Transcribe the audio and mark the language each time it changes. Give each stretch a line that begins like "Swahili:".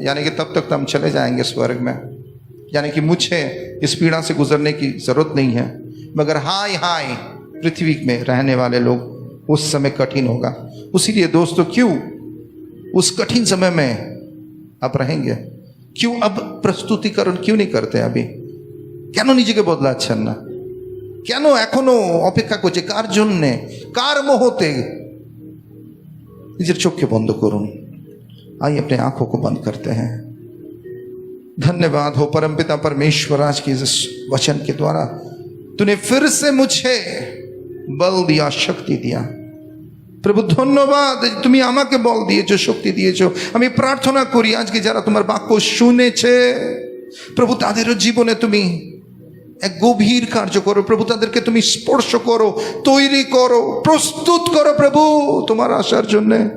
Hindi: यानी कि तब तक तो हम चले जाएंगे स्वर्ग में, यानी कि मुझे इस पीड़ा से गुजरने की जरूरत नहीं है। मगर हाय हाय पृथ्वी में रहने वाले लोग, उस समय कठिन होगा। उसीलिए दोस्तों क्यों उस कठिन समय में अब रहेंगे? क्यों अब प्रस्तुतिकरण क्यों नहीं करते?
Bangla: अभी কেন নিজেকে বদলাচ্ছেন না? কেন এখনো অপেক্ষা করছে? কার জন্যে? কার মোহতে? নিজের চোখকে বন্ধ করুন।
Hindi: आइए अपने आंखों को बंद करते हैं। धन्यवाद हो परमपिता परमेश्वर, आज की इस वचन के द्वारा तूने फिर से मुझे बल दिया, शक्ति दिया।
Bangla: প্রভু ধন্যবাদ, তুমি আমাকে বল দিয়েছো, শক্তি দিয়েছো। আমি প্রার্থনা করি আজকে যারা তোমার বাক্য শুনেছে প্রভু, তাদেরও জীবনে তুমি এক গভীর কার্য করো প্রভু। তাদেরকে তুমি স্পর্শ করো, তৈরি করো, প্রস্তুত করো প্রভু তোমার আসার জন্য।